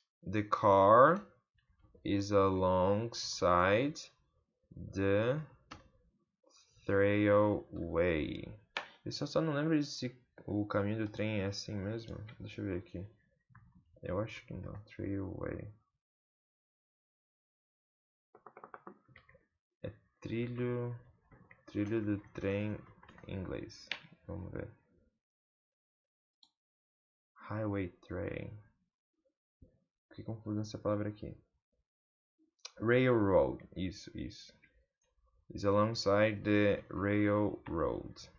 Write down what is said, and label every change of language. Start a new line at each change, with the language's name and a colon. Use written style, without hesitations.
English: The car is alongside the railway.
Portuguese: Eu só não lembro se o caminho do trem é assim mesmo. Deixa eu ver aqui. Eu acho que não. Railway. É trilho do trem em inglês. Vamos ver.
English: Highway train.
Portuguese: Que confusão essa palavra aqui. Railroad. Isso.
English: Is alongside the railroad.